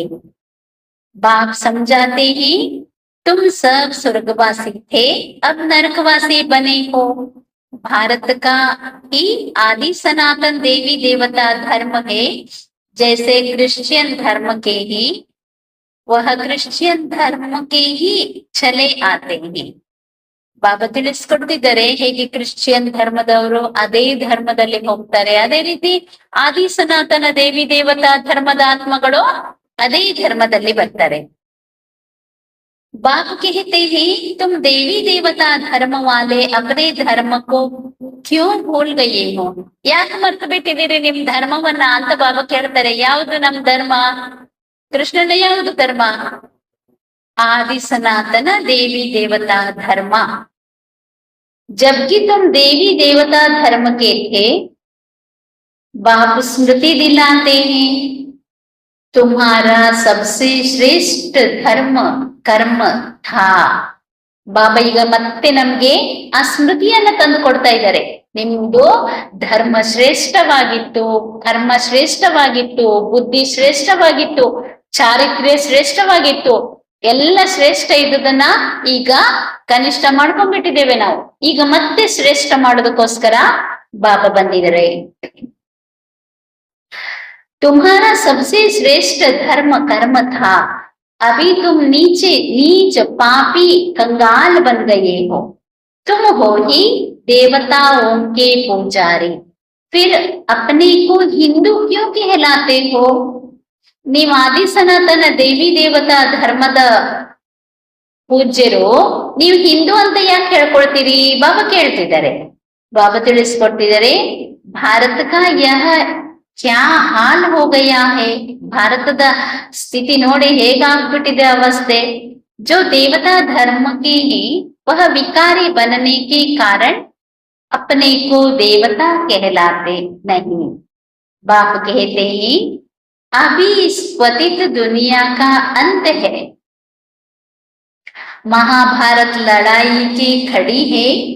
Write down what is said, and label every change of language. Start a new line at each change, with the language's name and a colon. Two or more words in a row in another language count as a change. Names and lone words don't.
Hindi: बाप समझाते ही तुम सब स्वर्गवासी थे, अब नरकवासी बने हो. भारत का ही आदि सनातन देवी देवता धर्म है, जैसे क्रिश्चियन धर्म के ही वह क्रिश्चियन धर्म के ही चले आते हैं.
Kannada: ಬಾಬಾ ತಿಳಿಸ್ಕೊಡ್ತಿದ್ದಾರೆ ಹೇಗೆ ಕ್ರಿಶ್ಚಿಯನ್ ಧರ್ಮದವರು ಅದೇ ಧರ್ಮದಲ್ಲಿ ಹೋಗ್ತಾರೆ, ಅದೇ ರೀತಿ ಆದಿ ಸನಾತನ ದೇವಿ ದೇವತಾ ಧರ್ಮದ ಆತ್ಮಗಳು ಅದೇ ಧರ್ಮದಲ್ಲಿ ಬರ್ತಾರೆ.
Hindi: बाप कहते हैं तुम देवी देवता धर्म वाले अपने धर्म को क्यों भूल गए हो?
Kannada: ಯಾಕೆ ಮರ್ತು ಬಿಟ್ಟಿದ್ದೀರಿ ನಿಮ್ ಧರ್ಮವನ್ನ ಅಂತ ಬಾಬಾ ಕೇಳ್ತಾರೆ. ಯಾವುದು ನಮ್ ಧರ್ಮ? ಕೃಷ್ಣನ ಯಾವುದು ಧರ್ಮ?
Hindi: आदि सनातन देवी देवता धर्म। जबकि तुम देवी देवता धर्म के थे, बाप स्मृति दिलाते हैं तुम्हारा सबसे श्रेष्ठ धर्म कर्म था।
Kannada: ಬಾಬಾ ಈಗ ಮತ್ತೆ ನಮ್ಗೆ ಆ ಸ್ಮೃತಿಯನ್ನ ತಂದು ಕೊಡ್ತಾ ಇದ್ದಾರೆ. ನಿಮ್ದು ಧರ್ಮ ಶ್ರೇಷ್ಠವಾಗಿತ್ತು, ಕರ್ಮ ಶ್ರೇಷ್ಠವಾಗಿತ್ತು, ಬುದ್ಧಿ ಶ್ರೇಷ್ಠವಾಗಿತ್ತು, ಚಾರಿತ್ರ್ಯ ಶ್ರೇಷ್ಠವಾಗಿತ್ತು. ಎಲ್ಲ ಶ್ರೇಷ್ಠ ಇದ್ದುದನ್ನ ಈಗ ಕನಿಷ್ಠ ಮಾಡ್ಕೊಂಡ್ಬಿಟ್ಟಿದ್ದೇವೆ ನಾವು. ಈಗ ಮತ್ತೆ ಶ್ರೇಷ್ಠ ಮಾಡೋದಕ್ಕೋಸ್ಕರ ಬಾಬಾ ಬಂದಿದ್ದಾರೆ.
Hindi: तुम्हारा सबसे श्रेष्ठ धर्म कर्म था, अभी तुम नीचे नीच पापी कंगाल बन गए हो। तुम हो ही देवताओं के पुजारी, फिर अपने को हिंदू क्यों कहलाते हो?
Kannada: ನೀವು ಆದಿ ಸನಾತನ ದೇವಿ ದೇವತಾ ಧರ್ಮದ ಪೂಜ್ಯರು, ನೀವು ಹಿಂದೂ ಅಂತ ಯಾಕೆ ಹೇಳ್ಕೊಳ್ತೀರಿ? ಬಾಬಾ ಕೇಳ್ತಿದ್ದಾರೆ. ಬಾಬಾ ತಿಳಿಸ್ಕೊಡ್ತಿದ್ದಾರೆ,
Hindi: भारत का यह क्या हाल हो गया है,
Kannada: ಭಾರತದ ಸ್ಥಿತಿ ನೋಡಿ ಹೇಗಾಗ್ಬಿಟ್ಟಿದೆ ಅವಸ್ಥೆ.
Hindi: जो देवता धर्म के ही वह विकारी बनने के कारण अपने को देवता कहलाते नहीं। बाप कहते हैं अभी इस पतित दुनिया का अंत है, महाभारत लड़ाई की खड़ी है।